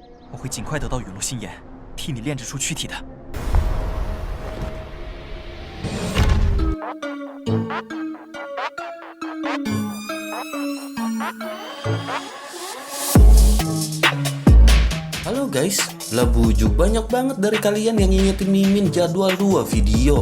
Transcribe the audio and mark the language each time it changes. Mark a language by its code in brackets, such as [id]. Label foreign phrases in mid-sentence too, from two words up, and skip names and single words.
[zh] 我会尽快得到陨落心炎，替你炼制出躯体的。 [id] Halo guys, lah bujuk banyak banget dari kalian yang ngingetin Mimin jadwal 2 video.